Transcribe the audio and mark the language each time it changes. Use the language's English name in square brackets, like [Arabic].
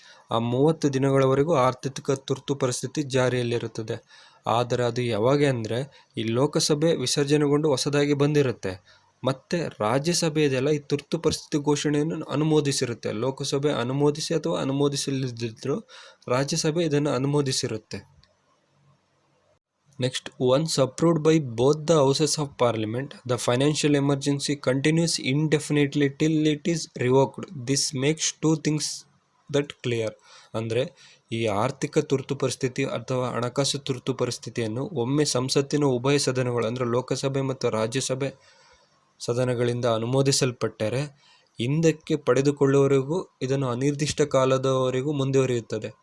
[Kannada] ಆ 30 ದಿನಗಳವರೆಗೂ ಆರ್ಥಿಕ ತುರ್ತು ಪರಿಸ್ಥಿತಿ ಜಾರಿಯಲ್ಲಿರುತ್ತದೆ. ಆದರೆ ಅದು ಯಾವಾಗ ಅಂದರೆ ಈ ಲೋಕಸಭೆ ವಿಸರ್ಜನೆಗೊಂಡು ಹೊಸದಾಗಿ ಬಂದಿರುತ್ತೆ, ಮತ್ತು ರಾಜ್ಯಸಭೆ ಇದೆಲ್ಲ ಈ ತುರ್ತು ಪರಿಸ್ಥಿತಿ ಘೋಷಣೆಯನ್ನು ಅನುಮೋದಿಸಿರುತ್ತೆ. ಲೋಕಸಭೆ ಅನುಮೋದಿಸಿ ಅಥವಾ ಅನುಮೋದಿಸಲಿದ್ದರೂ ರಾಜ್ಯಸಭೆ ಇದನ್ನು ಅನುಮೋದಿಸಿರುತ್ತೆ. [English] Next, once approved by both the houses of parliament, the financial emergency continues indefinitely till it is revoked. This makes 2 things that clear. [Kannada] ಅಂದರೆ ಈ ಆರ್ಥಿಕ ತುರ್ತು ಪರಿಸ್ಥಿತಿ ಅಥವಾ ಹಣಕಾಸು ತುರ್ತು ಪರಿಸ್ಥಿತಿಯನ್ನು ಒಮ್ಮೆ ಸಂಸತ್ತಿನ ಉಭಯ ಸದನಗಳು ಅಂದರೆ ಲೋಕಸಭೆ ಮತ್ತು ರಾಜ್ಯಸಭೆ ಸದನಗಳಿಂದ ಅನುಮೋದಿಸಲ್ಪಟ್ಟರೆ ಹಿಂದಕ್ಕೆ ಪಡೆದುಕೊಳ್ಳುವವರೆಗೂ ಇದನ್ನು ಅನಿರ್ದಿಷ್ಟ ಕಾಲದವರೆಗೂ ಮುಂದುವರಿಯುತ್ತದೆ.